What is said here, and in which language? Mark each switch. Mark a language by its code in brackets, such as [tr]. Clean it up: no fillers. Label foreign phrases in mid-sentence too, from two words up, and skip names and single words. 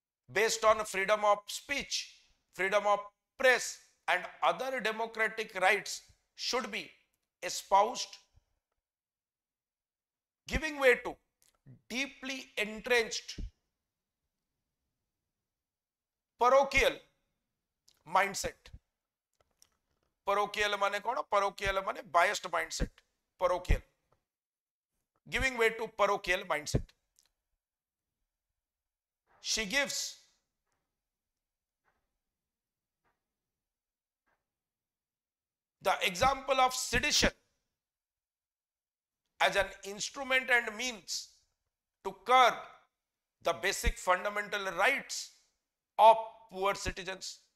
[en] based on freedom of speech, freedom of press and other democratic rights should be espoused, giving way to deeply entrenched parochial mindset. Parochial [hi] माने कौन? [en] Parochial माने biased mindset. Parochial, giving way to parochial mindset. She gives the example of sedition as an instrument and means to curb the basic fundamental rights of poor citizens.